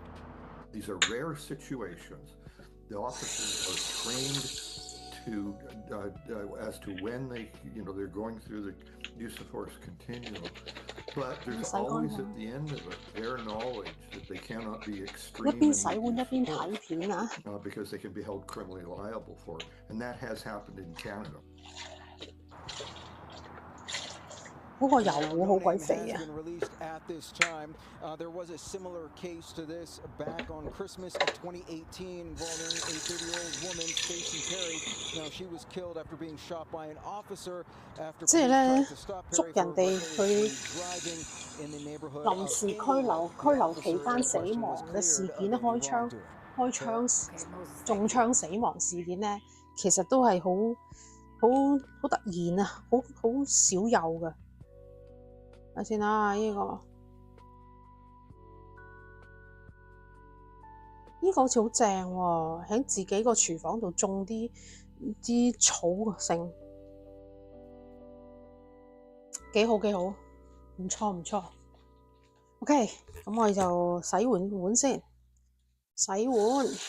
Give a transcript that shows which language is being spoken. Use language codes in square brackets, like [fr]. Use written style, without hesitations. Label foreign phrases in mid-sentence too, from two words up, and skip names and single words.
[en] These are rare situations. The officers are trained to as to when they're going through the use of force continuum. But there's always at the end of it their knowledge that they cannot be extreme because they can be held criminally liable for it. And that has happened in Canada. [yue] 嗰個油壺好鬼肥啊！ [en] There was a similar case to this back on Christmas of 2018 involving a 30-year-old woman, Stacey Perry. Now she was killed after being shot by an officer after police tried to stop Perry for recklessly driving in the neighborhood. [yue] 臨時拘留期間死亡嘅事件咧，中槍死亡事件咧，其實都係好突然啊，好少有嘅。睇先啦，呢個好似好正喎，喺自己個廚房度種啲草性，幾好，唔錯。OK， 咁我哋就洗碗先，洗碗。